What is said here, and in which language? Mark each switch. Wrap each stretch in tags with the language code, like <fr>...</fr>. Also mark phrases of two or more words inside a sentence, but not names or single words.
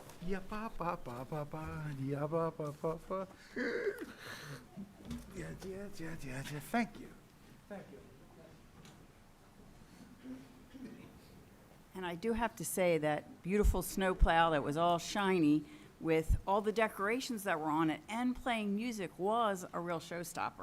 <en>dia ba ba ba ba ba, dia ba ba ba ba. Yeah, yeah, yeah, yeah, yeah. Thank you. Thank you. And I do have to say that beautiful snowplow that was all shiny with all the decorations that were on it and playing music was a real showstopper.</en>